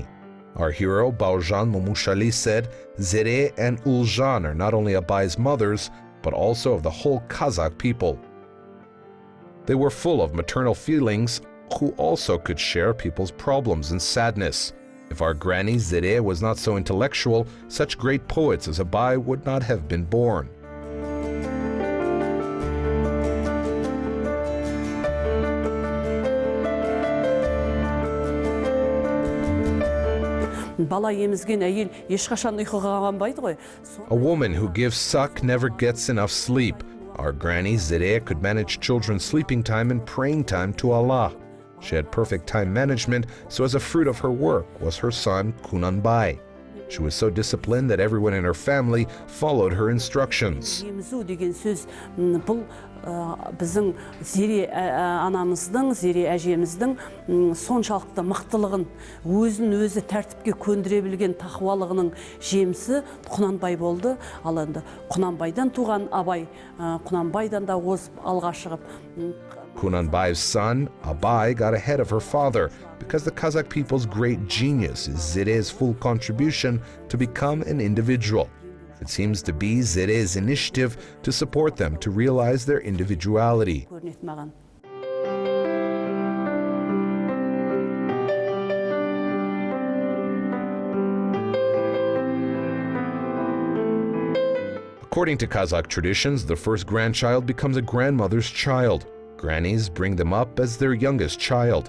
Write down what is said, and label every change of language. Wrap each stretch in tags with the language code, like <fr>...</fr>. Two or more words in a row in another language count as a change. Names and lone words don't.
<en>Our hero Baujan Momushali said, Zere and Uljan are not only Abay's mothers, but also of the whole Kazakh people. They were full of maternal feelings, who also could share people's problems and sadness. If our granny Zere was not so intellectual, such great poets as Abay would not have been born.</en> <kk>Бала емізген әйел ешқашан ұйқыға қанбайды ғой.</kk> <en>A woman who gives suck never gets enough sleep. Our granny Zere could manage children's sleeping time and praying time to Allah. She had perfect time management, so as a fruit of her work was her son Kunanbay. She was so disciplined that everyone in her family followed her instructions.</en> <kk>Емізу деген сөз бұл біздің Зере анамыздың, Зере әжеміздің соншалықты мықтылығын, өзін өзі тәртіпке көндіре білген тақуалығының жемісі Құнанбай болды. Ал енді Құнанбайдан туған Абай, Құнанбайдан да озып алға шығып.</kk> <en>Kunanbay's son, Abay, got ahead of her father because the Kazakh people's great genius is Zere's full contribution to become an individual. It seems to be Zere's initiative to support them to realize their individuality.</en> <kk>Көрінеді маған.</kk> <en>According to Kazakh traditions, the first grandchild becomes a grandmother's child. Grannies bring them up as their youngest child.</en>